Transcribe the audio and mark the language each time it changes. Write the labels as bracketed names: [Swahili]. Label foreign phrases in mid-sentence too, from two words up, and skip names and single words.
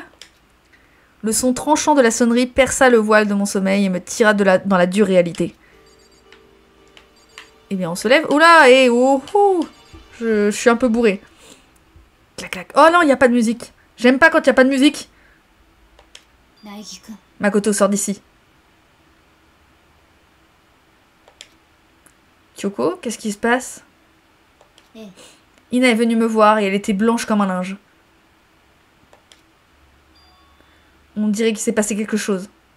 [French] Le son tranchant de la sonnerie perça le voile de mon sommeil et me tira dans la dure réalité. Eh bien, on se lève. Oula, et oh, oh. Je suis un peu bourrée. Clac, clac. Oh non, il n'y a pas de musique. J'aime pas quand il n'y a pas de musique. [Japanese] 苗木くん [French] Makoto sort d'ici. Kyoko, qu'est-ce qui se passe? ええ Ina est venue me voir et elle était blanche comme un linge. On dirait qu'il s'est passé quelque chose.